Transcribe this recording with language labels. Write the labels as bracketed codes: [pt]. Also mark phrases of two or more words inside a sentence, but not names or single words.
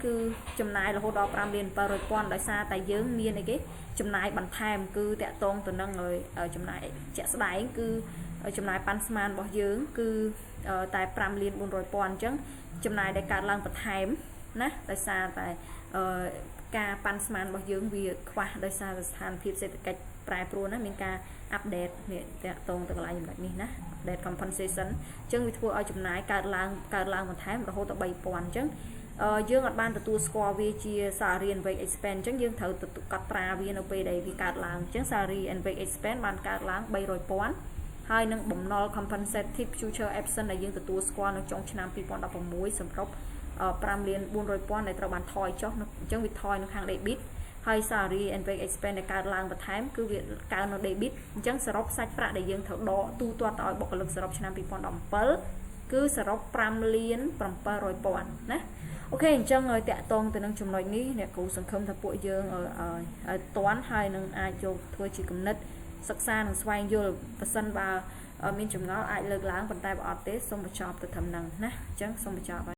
[km] គឺចំណាយរហូតដល់5លាន700ពាន់ដោយសារតែយើងមានអីគេចំណាយបន្ថែមគឺតកតងទៅនឹងចំណាយជាក់ស្ដែងគឺចំណាយប៉ាន់ស្មានរបស់យើងគឺតែ5លាន400ពាន់អញ្ចឹងចំណាយដែលកើតឡើងបន្ថែមណាដោយសារតែការប៉ាន់ស្មានរបស់យើងវា ខ្វះដោយសារស្ថានភាពសេដ្ឋកិច្ចប្រែប្រួលណាមានការអាប់ដេតនេះតកតងទៅកន្លែងចំណុចនេះណា [en] update compensation [km] អញ្ចឹងវាធ្វើឲ្យចំណាយកើតឡើង បន្ថែមរហូតដល់3000អញ្ចឹងយើងអត់បានទទួលស្គាល់វាជា [en] salary and wage expense [km] អញ្ចឹងយើងត្រូវកត់ត្រាវានៅពេលដែលវាកើតឡើងអញ្ចឹង [en] salary and wage expense [km] បានកើតឡើង300ពាន់ហើយនឹងបំណុល [en] compensative future absence [km] ដែលយើងទទួលស្គាល់នៅចុងឆ្នាំ2016សម្រាប់5លាន400ពាន់ដែលត្រូវបានថយចុះអញ្ចឹងវាថយនៅខាង debit ហើយ [en] salary and wage expense [km] ដែលកើតឡើងបន្ថែមគឺវាកើននៅ debit អញ្ចឹងសរុបសាច់ប្រាក់ដែលយើងត្រូវដកទូទាត់ឲ្យបុគ្គលិកសរុបឆ្នាំ 2017គឺសរុប5លាន700ពាន់ណាអូខេអញ្ចឹងឲ្យតាក់ទងទៅនឹងចំណុចនេះអ្នកគ្រូសង្ឃឹមថាពួកយើងតាន់ហើយនឹងអាចយកធ្វើជាគំនិតសិក្សានិងស្វែងយល់ប៉ះសិនបើមានចម្ងល់អាចលើកឡើងប៉ុន្តែបើអត់ទេសូមបញ្ចប់ទៅត្រឹមហ្នឹងណាអញ្ចឹងសូមបញ្ចប់